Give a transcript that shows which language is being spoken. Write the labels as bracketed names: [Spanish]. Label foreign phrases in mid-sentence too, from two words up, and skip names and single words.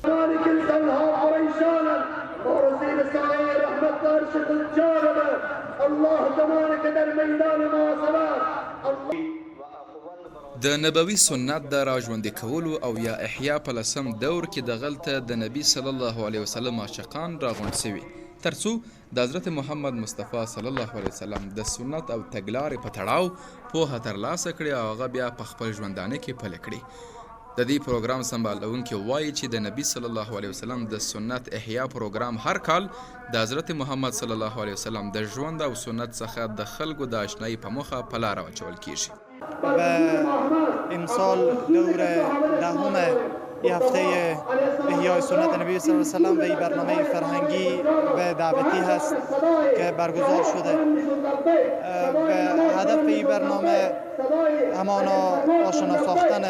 [Pashto] د نبوي سنت د راژوندي کولو او یا احیا په 10م دور کې دغلته د نبی [Arabic] صلی الله علیه وسلم [Pashto] عاشقان راغونډ شوي ترڅو د حضرت محمد مصطفی [Arabic] صلی الله علیه وسلم [Pashto] د سنت او تګلارې په تړاو پوهه ترلاسه کړي او هغه بیا په خپل ژوندانه کې پلي کړي. د دې پروګرام سمبالونکي وایي چې د نبی [Arabic] صلی الله علیه وسلم [Pashto] د سنت احیا پروګرام هر کال د حضرت محمد [Arabic] صلی الله علیه وسلم [Pashto] د ژوند او سنت څخه د خلکو د آشنایی په موخه په لار اچول کیږي. [Persian] و امسال دور دهم هفته احیای سنت نبی [Arabic] صلی الله علیه وسلم [Persian] و این برنامه فرهنگی و دعوتی هست که برگزار شده و هدف این برنامه همانا آشنا ساختن